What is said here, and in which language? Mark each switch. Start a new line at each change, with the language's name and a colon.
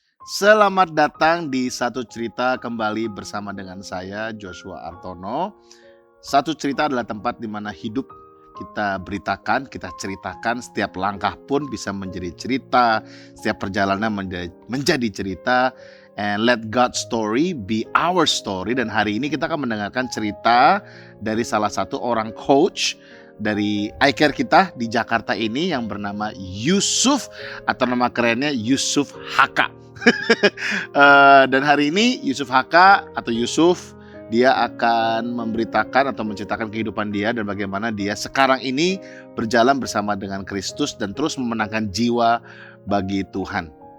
Indonesian: Selamat datang di Satu Cerita kembali bersama dengan saya Joshua Artono. Satu Cerita adalah tempat di mana hidup kita beritakan, kita ceritakan, setiap langkah pun bisa menjadi cerita, setiap perjalanan menjadi cerita.
English: And let God's story be our story.
Indonesian: Dan hari ini kita akan mendengarkan cerita dari salah satu orang coach dari iCare kita di Jakarta ini yang bernama Yusuf, atau nama kerennya Yusuf HK. Dan hari ini Yusuf HK atau Yusuf, dia akan memberitakan atau menceritakan kehidupan dia dan bagaimana dia sekarang ini berjalan bersama dengan Kristus dan terus memenangkan jiwa bagi Tuhan.